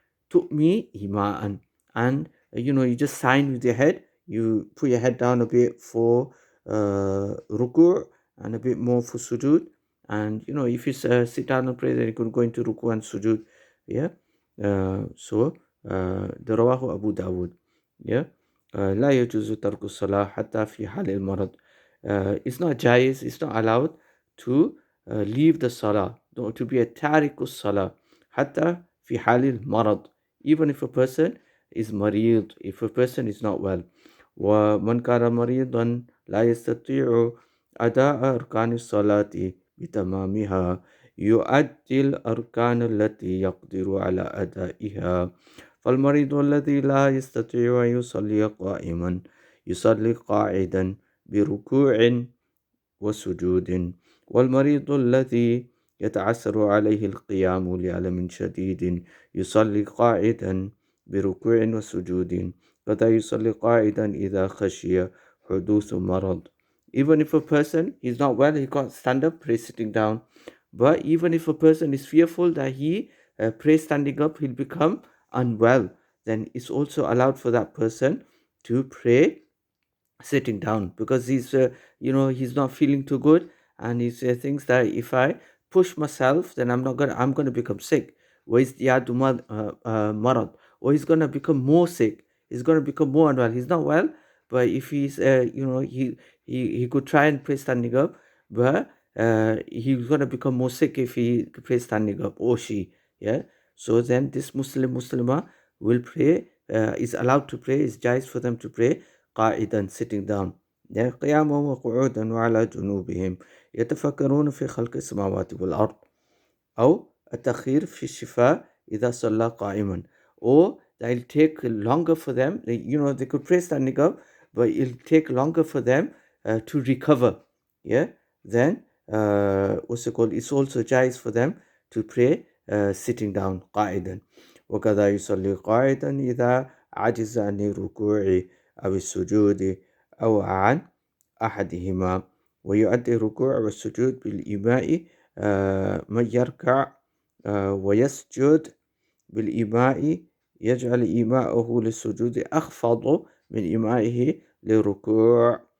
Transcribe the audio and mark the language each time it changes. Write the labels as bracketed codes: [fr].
[ar] تُؤْمِي إِمَاءً, [en] and you just sign with your head, you put your head down a bit for ruku' and a bit more for sujood, and if you sit down and pray, then you could go into ruku' and sujood. Yeah, so the rawahu Abu Dawud. [ar] Yeah, لا يجوز ترك الصلاة حتى في حال المرض. [en] It's not jais, it's not allowed to leave the salah, to be a tarikus salah, [ar] حتى في حال المرض, [en] even if a person is مريض, if a person is not well. [ar] ومن كان مريضا لا يستطيع أداء أركان الصلاة بتمامها يؤدي الأركان التي يقدر على أدائها. فالمريض الذي لا يستطيع أن يصلي قائما يصلي قاعدا بركوع وسجود، والمريض الذي يتعسر عليه القيام لألم شديد يصلي قاعدا بركوع وسجود، كذا يصلي قاعدا إذا خشي حدوث مرض. [en] Even if a person is not well, he can't stand up, pray sitting down. But even if a person is fearful that he prays standing up, he'll become unwell, then it's also allowed for that person to pray sitting down, because he's not feeling too good, and he thinks that if I push myself, then I'm gonna become sick. Marad, or he's gonna become more sick, he's gonna become more unwell, he's not well, but if he's he could try and pray standing up, but he's gonna become more sick if he prays standing up, or she. Yeah, so then this Muslimah will pray, is allowed to pray, is jais for them to pray قائدا, sitting down. [ar] قياما وقعودا وعلى جنوبهم يتفكرون في خلق السماوات والأرض، أو التأخير في الشفاء إذا صلى قائما. [en] Or it'll take longer for them, they could pray standing up, but it'll take longer for them to recover. Yeah, then what's it called, it's also jais for them to pray sitting down قائدا. [ar] وكذا يصلي قائدا إذا عجز عن الركوع أو السجود أو عن أحدهما، ويؤدي الركوع والسجود بالإيماء من يركع ويسجد بالإيماء يجعل إيماءه للسجود أخفض من إيمائه للركوع.